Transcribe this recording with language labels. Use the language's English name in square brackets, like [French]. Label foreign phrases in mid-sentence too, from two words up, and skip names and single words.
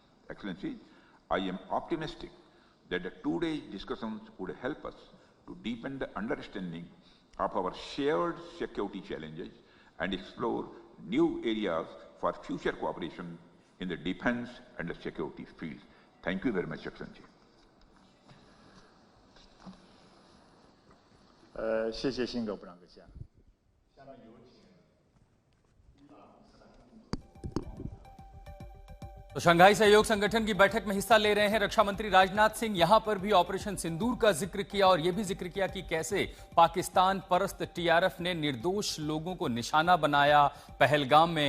[English] Excellency, I am optimistic that the two-day discussions would help us to deepen the understanding of our shared security challenges and explore new areas for future cooperation in the defense and the security field. Thank you very much, Excellency. [Chinese] 谢谢辛格部长阁下。 [Hindi] तो शंघाई सहयोग संगठन की बैठक में हिस्सा ले रहे हैं रक्षा मंत्री राजनाथ सिंह। यहां पर भी ऑपरेशन सिंदूर का जिक्र किया और यह भी जिक्र किया कि कैसे पाकिस्तान परस्त टीआरएफ ने निर्दोष लोगों को निशाना बनाया पहलगाम में।